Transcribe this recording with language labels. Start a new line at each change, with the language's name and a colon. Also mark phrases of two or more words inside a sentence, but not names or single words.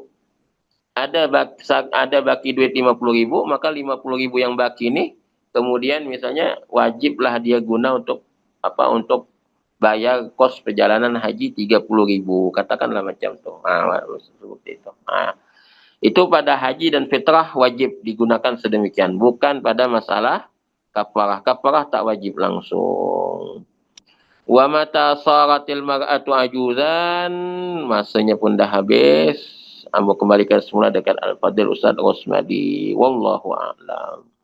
Malay: Ada baki duit 50,000, maka 50,000 yang baki ni kemudian misalnya wajiblah dia guna untuk bayar kos perjalanan haji 30,000, katakanlah macam tu. Seperti itu. Itu pada haji dan fitrah wajib digunakan sedemikian, bukan pada masalah kafarah. Kafarah tak wajib langsung.
Arabic: ومتى صارت المرأة عجوزا,
Malay: masanya pun dah habis. Ambo kembalikan semula dekat Al-Fadil Ustaz Rosmadi.
Arabic: والله أعلم.